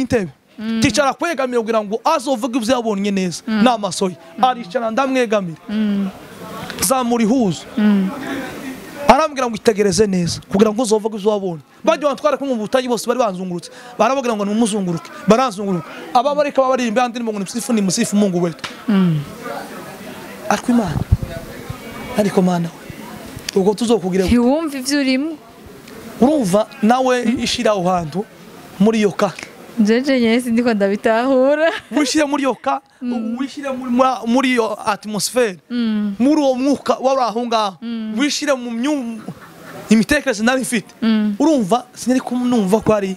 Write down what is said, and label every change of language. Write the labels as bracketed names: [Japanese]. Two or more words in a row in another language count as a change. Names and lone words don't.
[Rundi] ntebe ticara kwegamira kugira ngo azovuga ibyo yabonye neza n'amaso ye aricara ndamwegamira zamura ihuzo arambwira ngo itegereze neza kugira ngo uzovuga ibyo wabonye bajye bantwara ko mu butayi bose bari banzungurutse barababwira ngo nimuzunguruke baranzunguruka ababareka babaririmba andimo ngo [Swahili] ni musifu Mungu wetu [Rundi] ariko Imana ariko Mana uko tuzokugira ntiwumva ivyo urimo urumva nawe ishira aho hantu muri yo ka jeje nyese ndiko ndabitahura wishire muri yo ka wishire muri yo atmosphere muri uwo mwuka wari aho ngaho wishire mu imitekerereze nari mfite urumva sinari kumva ko ari